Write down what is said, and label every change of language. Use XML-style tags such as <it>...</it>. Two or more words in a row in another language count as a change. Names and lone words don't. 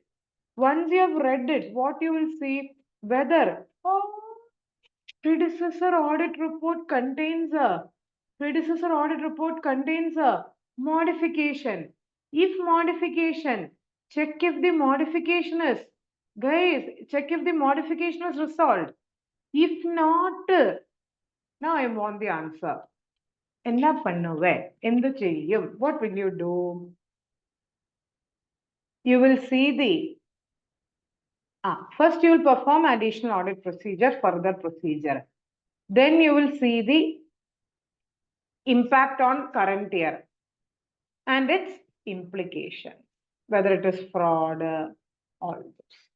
<en>Once you have read it, what you will see? Whether predecessor audit report contains a modification. If modification, check if the modification is, guys, check if the modification is resolved. If not, now I want the answer.</en> <ta>என்ன பண்ணுவே?</ta> <ml>എന്ത് ചെയ്യും?</ml> <en>What will you do? You will see the first you will perform additional audit procedure, further procedure. Then you will see the impact on current year and its implication, whether it is fraud, all this.</en>